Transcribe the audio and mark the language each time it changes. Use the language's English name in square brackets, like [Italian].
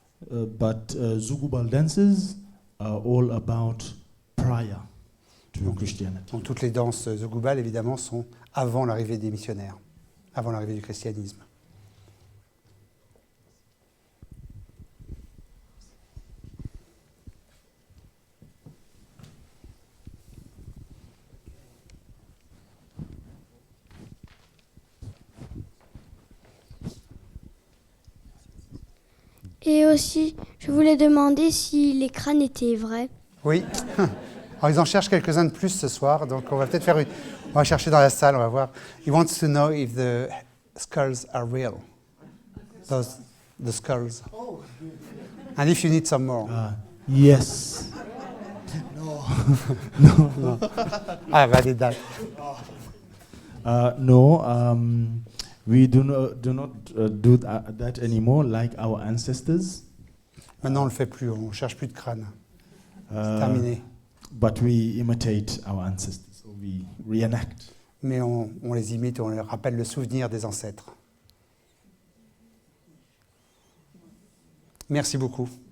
[English] But Zugubal Dancers are all about prior to Christianity. [French] Donc toutes les danses Zugubal, évidemment, sont avant l'arrivée des missionnaires, avant l'arrivée du christianisme. Et aussi, je voulais demander si les crânes étaient vrais. Oui. Alors, ils en cherchent quelques-uns de plus ce soir, donc on va peut-être faire on va chercher dans la salle, on va voir. [English] He wants to know if the skulls are real. The skulls. And if you need some more. Yes. No. No. Ah, validate. No. We do not do that anymore, like our ancestors. [French] Maintenant, on ne le fait plus, on ne cherche plus de crâne. C'est terminé. [English] But we imitate our ancestors, so we reenact. [French] Mais on les imite, on leur rappelle le souvenir des ancêtres. Merci beaucoup.